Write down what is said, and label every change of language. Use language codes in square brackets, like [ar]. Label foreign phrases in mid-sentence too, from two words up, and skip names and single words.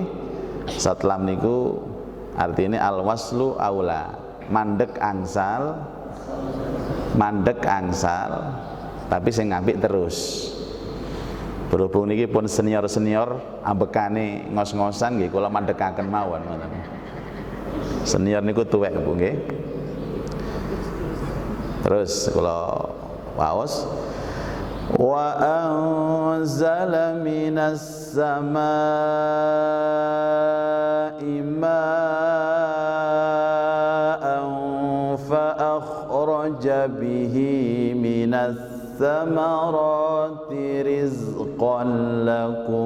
[jv] Shad lam niku artinya [ar] الوصل أولى, [jv] mandek angsal, tapi sing ngapik terus. Berhubung niki pun senior-senior ambekane ngos-ngosan nggih kula mandhekaken mawon ngoten. Senior niku tuwek Bu nggih. Terus kula waos [ar] وأنزل من السماء ماءً ف من الثمرات رزقًا لكم.